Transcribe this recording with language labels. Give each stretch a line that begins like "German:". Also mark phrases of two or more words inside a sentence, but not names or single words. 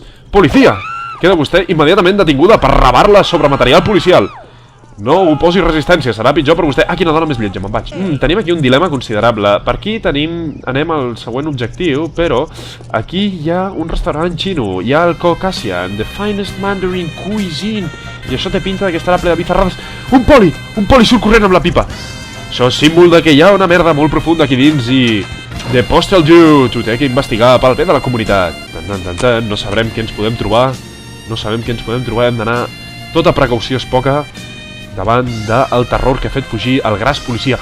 Catalan: Policia! Queda vostè immediatament detinguda per rebar-la sobre material policial. No oposi resistència, serà pitjor per vostè. Ah, quina dona més lletja, me'n vaig. Tenim aquí un dilema considerable. Per aquí anem al següent objectiu, però aquí hi ha un restaurant xino. Hi ha el Caucasian,
English: the finest Mandarin cuisine.
Catalan: I això té pinta que estarà ple de bizarrades. Un poli surt corrent amb la pipa. Això és símbol de que hi ha una merda molt profunda aquí dins i... The Postal Dude, ho té que investigar pel bé de la comunitat. No sabrem què ens podem trobar. Hem d'anar... Tota precaució és poca davant del terror que ha fet fugir el gras policia.